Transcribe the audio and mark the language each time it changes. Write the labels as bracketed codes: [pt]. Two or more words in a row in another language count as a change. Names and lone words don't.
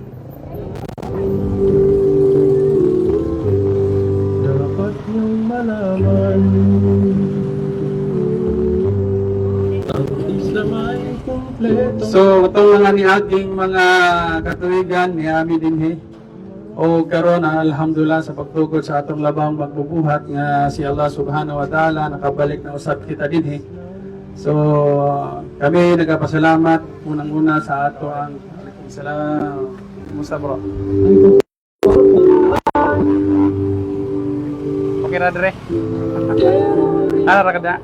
[tl] dapat niyong malaman. Ang Islam ay kumpleto. [ceb] So itong mga niaging mga katuigan niami dinhi o karon alhamdulillah sa pagtukod sa atong labang magbubuhat nga si Allah [ar] سبحانه وتعالى [ceb] nakabalik na usab kita dinhi. So kami nagapasalamat unang-una sa ato ang salam Musa bro. Okay ra dire. Ara ra kada.